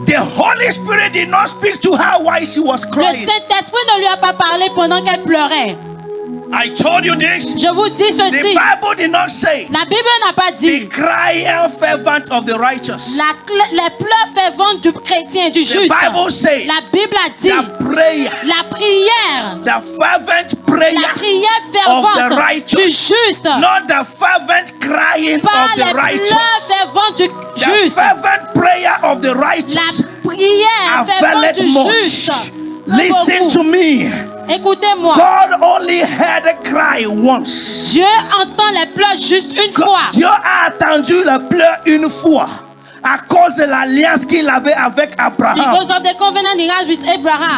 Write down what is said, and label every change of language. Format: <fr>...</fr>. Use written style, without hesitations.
<en>the Holy Spirit did not speak to her while she was</en> <fr>le</fr> <en>crying.</en> <fr>Saint-Esprit ne lui a pas parlé pendant qu'elle pleurait.</fr> <en>I told you this.</en> <fr>Je vous dis</fr> <en>The</en> <fr>ceci.</fr> <en>Bible did not say</en> <fr>La Bible n'a pas</fr> <en>the</en> <fr>dit</fr> <en>crying fervent of the righteous.</en> <fr>les pleurs ferventes du chrétien, du</fr> <en>The</en> <fr>juste.</fr> <en>Bible says</en> <fr>La Bible a dit</fr> <en>the prayer,</en> <fr>la prière,</fr> <en>the fervent</en> <fr>la</fr> <en>prayer,</en> <fr>prière</fr> <en>of the</en> <fr>fervente</fr> <en>righteous.</en> <fr>du juste.</fr> <en>not the fervent crying</en> <fr>Pas</fr> <en>of</en> <fr>les</fr> <en>the righteous.</en> <fr>pleurs ferventes du</fr> <en>The</en> <fr>juste.</fr> <en>fervent prayer of the</en> <fr>La</fr> <en>righteous</en> <fr>prière fervente</fr> <en>availeth</en> <fr>du</fr> <en>much.</en> <fr>juste.</fr> <en>Listen to me.</en> <fr>Écoutez-moi.</fr> <en>God only heard a cry once.</en> <fr>Dieu entend les pleurs juste une fois. Dieu a attendu le pleur une fois à cause de l'alliance qu'il avait avec Abraham.</fr> <en>Because of the covenant he has with Abraham.</en>